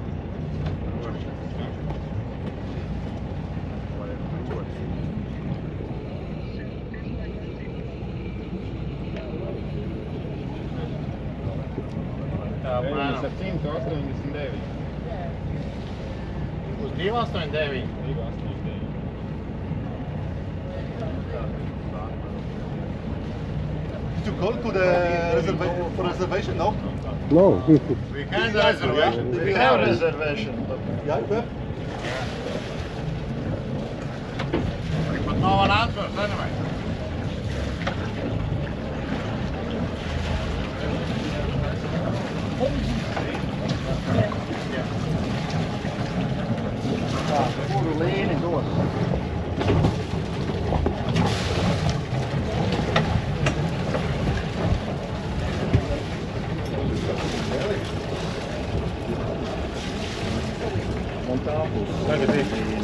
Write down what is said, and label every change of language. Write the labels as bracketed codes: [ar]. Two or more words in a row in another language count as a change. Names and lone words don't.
[lv] Tā, apmēram. 189. Uz 289. [en] Did you call to the reservation? No? No. We can reservation. We have reservation. Yeah, you have? But no one answers anyway. [lv] Kuru līni dos? Un tā būs. Tagad ir.